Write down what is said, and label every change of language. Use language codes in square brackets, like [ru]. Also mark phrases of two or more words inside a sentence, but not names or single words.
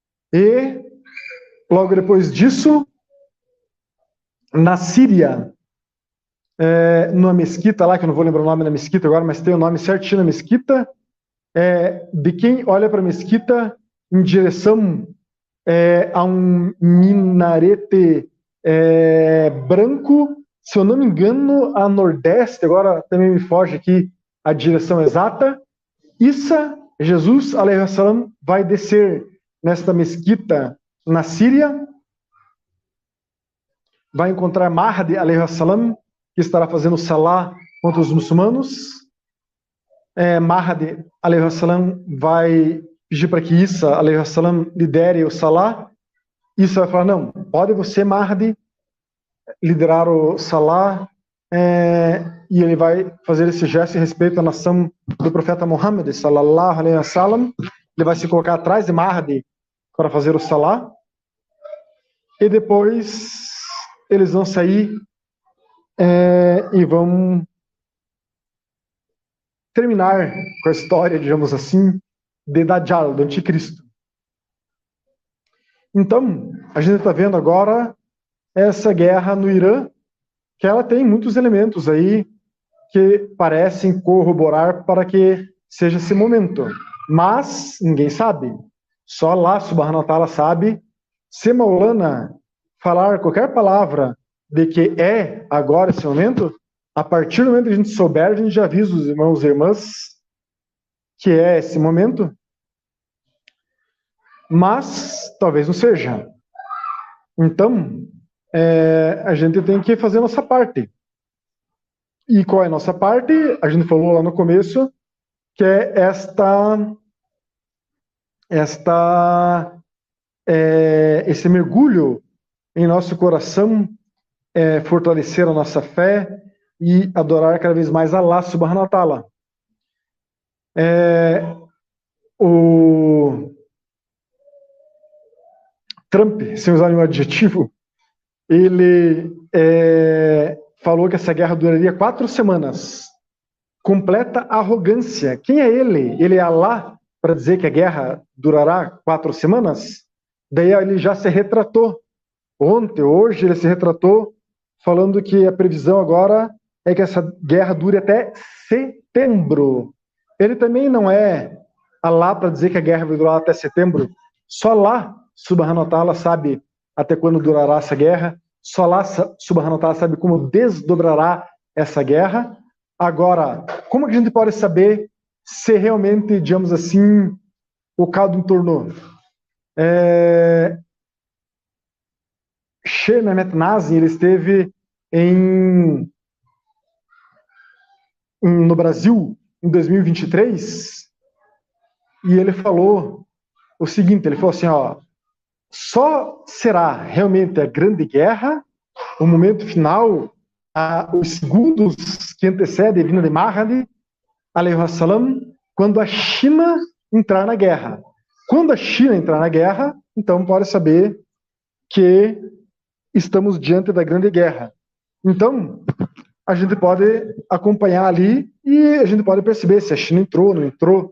[pt] E logo depois disso, na Síria, numa mesquita lá, que eu não vou lembrar o nome da mesquita agora, mas tem o nome certinho na mesquita, de quem olha para a mesquita em direção a um minarete branco, se eu não me engano, a nordeste, agora também me foge aqui a direção exata. Isa, Jesus, [ar] عليه السلام, [pt] vai descer nesta mesquita na Síria, vai encontrar Mahdi, [ar] عليه السلام, [pt] que estará fazendo salah contra os muçulmanos. [ar] Mahdi, عليه السلام, [pt] vai pedir para que Isa, [ar] عليه السلام, [pt] lidere o salah. Isa vai falar, não, pode você, Mahdi, liderar o salah, e ele vai fazer esse gesto em respeito à nação do profeta Muhammad, [ar] صلى الله عليه وسلم. [pt] Ele vai se colocar atrás de Mahdi para fazer o salah, e depois eles vão sair e vão terminar com a história, digamos assim, de Dajjal, do anticristo. Então, a gente está vendo agora essa guerra no Irã, que ela tem muitos elementos aí que parecem corroborar para que seja esse momento. Mas ninguém sabe. Só Allah [ar] سبحانه وتعالى [pt] sabe. Se Maulana falar qualquer palavra de que é agora esse momento, a partir do momento que a gente souber, a gente já avisa os irmãos e irmãs que é esse momento. Mas talvez não seja. Então, a gente tem que fazer a nossa parte. E qual é a nossa parte? A gente falou lá no começo, que é esse mergulho em nosso coração, fortalecer a nossa fé e adorar cada vez mais Allah [ar] سبحانه وتعالى. [pt] O Trump, sem usar nenhum adjetivo, ele falou que essa guerra duraria 4 semanas. Completa arrogância. Quem é ele? Ele é Allah para dizer que a guerra durará 4 semanas? Daí ele já se retratou. Hoje ele se retratou falando que a previsão agora é que essa guerra dure até setembro. Ele também não é Allah para dizer que a guerra vai durar até setembro. Só Allah [ar] سبحانه وتعالى [pt] sabe até quando durará essa guerra. Só Allah [ar] سبحانه وتعالى [pt] sabe como desdobrará essa guerra. Agora, como que a gente pode saber se realmente, digamos assim, o caldo entornou? Sheikh Mehmet Nazim, ele esteve no Brasil em 2023 e ele falou o seguinte, ele falou assim, só será realmente a grande guerra, o momento final, os segundos que antecedem a vinda de Mahdi, [ar] عليه السلام, [pt] quando a China entrar na guerra. Quando a China entrar na guerra, então pode saber que estamos diante da grande guerra. Então, a gente pode acompanhar ali e a gente pode perceber se a China entrou, não entrou.